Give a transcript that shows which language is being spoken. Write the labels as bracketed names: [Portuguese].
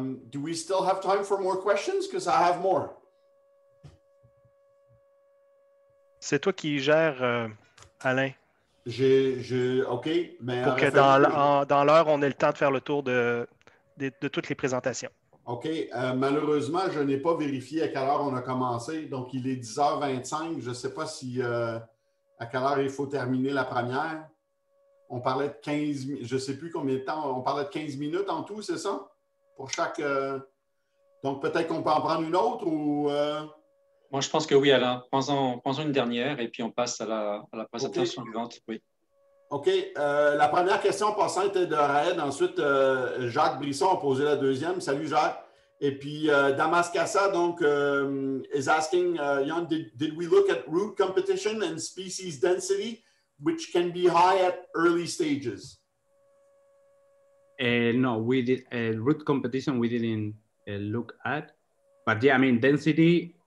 [English] Do we still have time for more questions? Because I have more. [French] C'est toi qui gères, Alain. OK. Mais pour que dans l'heure, on ait le temps de faire le tour de toutes les présentations. OK. Malheureusement, je n'ai pas vérifié à quelle heure on a commencé. Donc, il est 10h25. Je ne sais pas si à quelle heure il faut terminer la première. on parlait de 15, je ne sais plus combien de temps, on parlait de 15 minutes en tout, c'est ça? Pour chaque. Donc, peut-être qu'on peut en prendre une autre ou. Moi, je pense que oui, Alain. Prends-en une dernière et puis on passe à la présentation suivante. Oui. OK. La première question passant était de Raed. Ensuite, Jacques Brisson a posé la deuxième. Salut, Jacques. Et puis, [English] Damas Kassa, donc, is asking, Jan, did we look at root competition and species density, which can be high at early stages? No, we did root competition. We didn't look at, but yeah, I mean density.